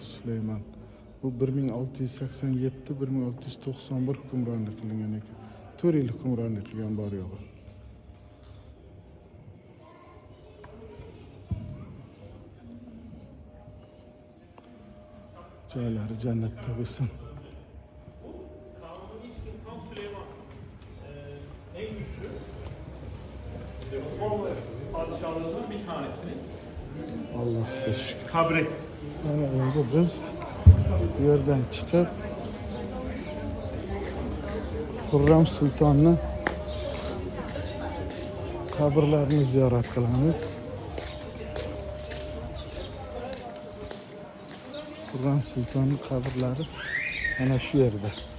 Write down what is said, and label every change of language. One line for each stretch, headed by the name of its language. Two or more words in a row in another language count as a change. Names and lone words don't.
Uzbek: Sulaymon bu 1687-1691 hukmronlik qilgan ekan. 4 yil hukmronlik qilgan bor yo'g'i. Joylari jannatda bo'lsin.
Turkish: En güçlü Osmanlı padişahlarından bir tanesini
Uzbek: Allohga shukr. kabret. Mana endi biz bu yerdan chiqib Xurram Sultonni qabrlarini ziyorat qilamiz. Xurram Sultonning qabrlari mana shu yerda.